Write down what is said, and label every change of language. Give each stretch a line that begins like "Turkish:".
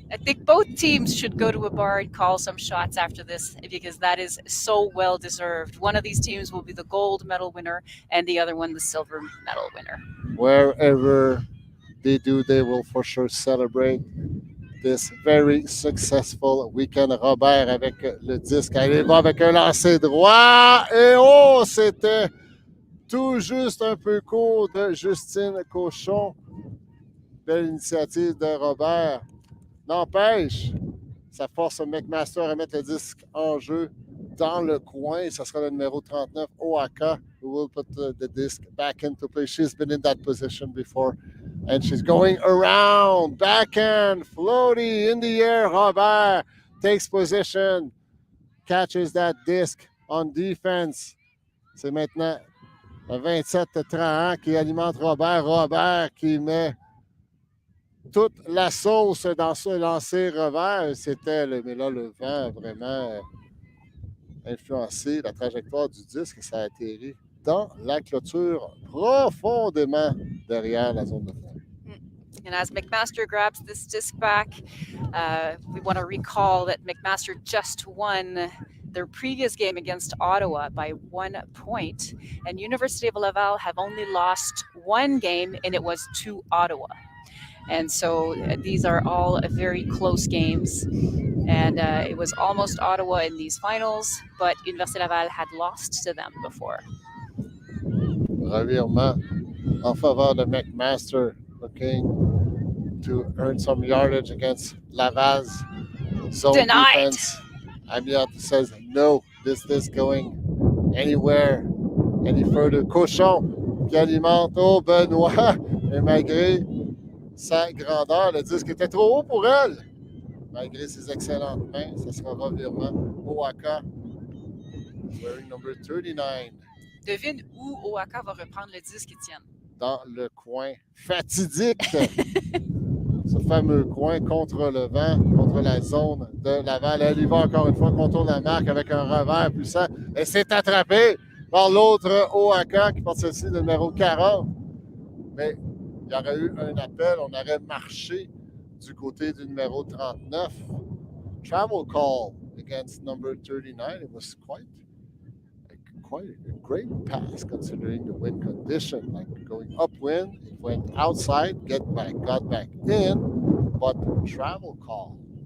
English: I think both teams should go to a bar and call some shots after this because that is so well deserved. One of these teams will be the gold medal winner and the other one the silver medal winner. Wherever they do, they will for sure celebrate this very successful weekend.
French: Robert avec le disque. Allez, va avec un lancer droit. Et oh, c'était tout juste un peu court de Justine Cochon. Belle initiative de Robert. N'empêche, ça force McMaster à mettre le disque en jeu dans le coin. Ça sera le numéro 39,
English: Oaka, who will put the disc back into play. She's been in that position before. And she's going around, backhand, floaty, in the air. Robert takes position, catches that disc on defense.
French: C'est maintenant le 27-30 qui alimente Robert. Robert qui met toute la sauce dans ce lancer revers. C'était mais là, le vent a vraiment influencé la trajectoire du disque. Ça a atterri dans la clôture profondément derrière la zone de fond.
English: And as McMaster grabs this disc back, we want to recall that McMaster just won their previous game against Ottawa by 1 point. And Université of Laval have only lost 1 game, and it was to Ottawa. And so these are all very close games. And it was almost Ottawa in these finals, but Université Laval had lost to them before.
French: Revirement en faveur de
English: McMaster, looking to earn some yardage against Laval's zone Denied. defense. Amiot says no, this is going anywhere, any further.
French: Cochon qui alimente au Benoît, et malgré sa grandeur, le disque était trop haut pour elle. Malgré ses excellentes mains, ça sera revirement.
English: Oaka, wearing number 39.
French: Devine où Oaka va reprendre le disque, Étienne. Dans le coin fatidique. Ce fameux coin contre le vent, contre la zone de Laval. Elle y va encore une fois, contourne la marque avec un revers puissant. Elle s'est attrapée par l'autre Oaka qui porte celle-ci, le numéro 40. Mais il y aurait eu un appel, on aurait marché du côté du numéro 39.
English: Travel call against number 39. It was quite a great pass considering the wind condition. Like going upwind, it went outside, got back in, but travel call.